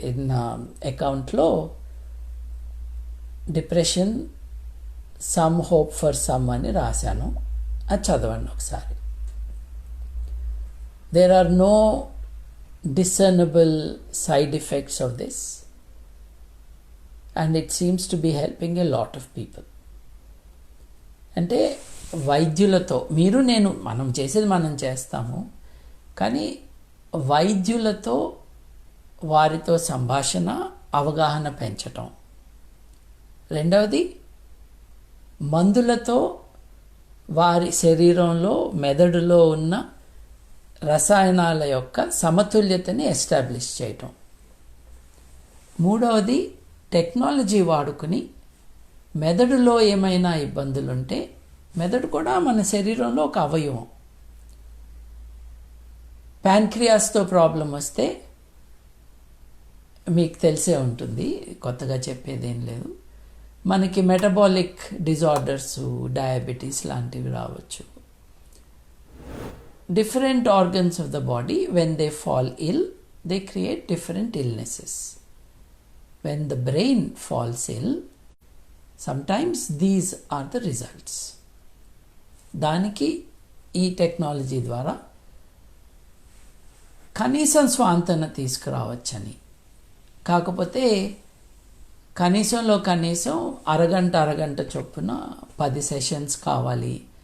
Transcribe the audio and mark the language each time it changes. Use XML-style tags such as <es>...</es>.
<te>నా అకౌంట్లో depression some hope for some అని రాశాను. అది చదవండి ఒకసారి.</te> <en>There are no discernible side effects of this, and it seems to be helping a lot of people.</en> <te>అంటే వైద్యులతో మనం చేసేది మనం చేస్తాము, కానీ వైద్యులతో వారితో సంభాషణ అవగాహన పెంచటం. రెండవది, మందులతో వారి శరీరంలో మెదడులో ఉన్న రసాయనాల యొక్క సమతుల్యతని ఎస్టాబ్లిష్ చేయటం. మూడవది, టెక్నాలజీ వాడుకుని మెదడులో ఏమైనా ఇబ్బందులుంటే, మెదడు కూడా మన శరీరంలో ఒక అవయవం. ప్యాంక్రియాస్తో ప్రాబ్లం వస్తే మీకు తెలిసే ఉంటుంది, కొత్తగా చెప్పేదేం లేదు. మనకి మెటబాలిక్ డిజార్డర్స్, డయాబెటీస్ లాంటివి రావచ్చు.</te> <en>Different organs of the body, when they fall ill, they create different illnesses. When the brain falls ill, sometimes these are the results.</en> <te>దానికి ఈ టెక్నాలజీ ద్వారా కనీసం స్వాంతన తీసుకురావచ్చని. కాకపోతే కనీసం అరగంట చొప్పున 10 సెషన్స్ కావాలి.</te>